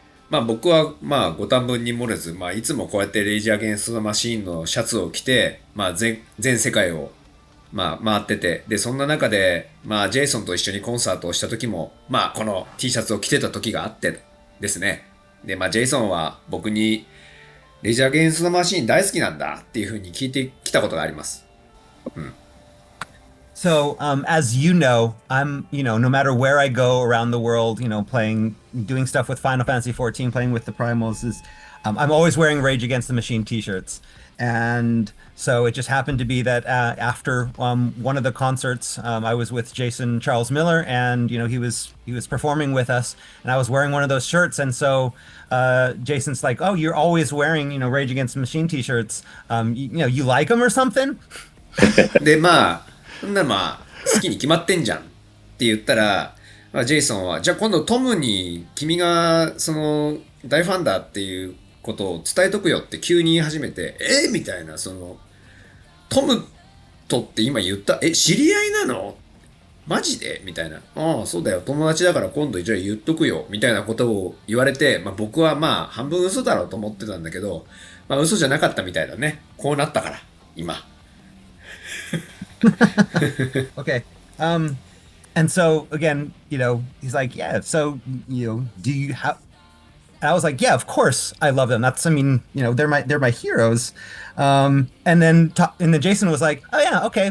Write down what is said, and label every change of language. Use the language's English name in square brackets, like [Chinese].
[Japanese] まあ僕はご多分に漏れず、いつもこうやってレイジー・アゲンスト・ザ・マシーンのシャツを着て、全世界を回ってて、でそんな中でジェイソンと一緒にコンサートをした時もこの T シャツを着てた時があってですね。でジェイソンは僕にレイジー・アゲンスト・ザ・マシーン大好きなんだっていう風に聞いてきたことがあります。 [English] So, as you know, I'm, no matter where I go around the world, doing stuff with Final Fantasy XIV, playing with the Primals, I'm always wearing Rage Against the Machine t-shirts. And so it just happened to be that after one of the concerts, I was with Jason Charles Miller, and he was performing with us, and I was wearing one of those shirts, and so Jason's like, "Oh, you're always wearing Rage Against the Machine t-shirts. You like them or something?" [Japanese] で好きに決まってんじゃんって言ったら、ジェイソンはじゃあ今度トムに君がその大ファンだっていうことを伝えとくよって急に言い始めて、みたいな、トムとって今言った、知り合いなのマジでみたいな、そうだよ友達だから今度じゃあ言っとくよみたいなことを言われて、僕は半分嘘だろうと思ってたんだけど、嘘じゃなかったみたいだね。こうなったから今。 [English] Okay. And so again, he's like, yeah, so, do you have, and I was like, yeah, of course I love them. They're my heroes. And then Jason was like, oh yeah, okay.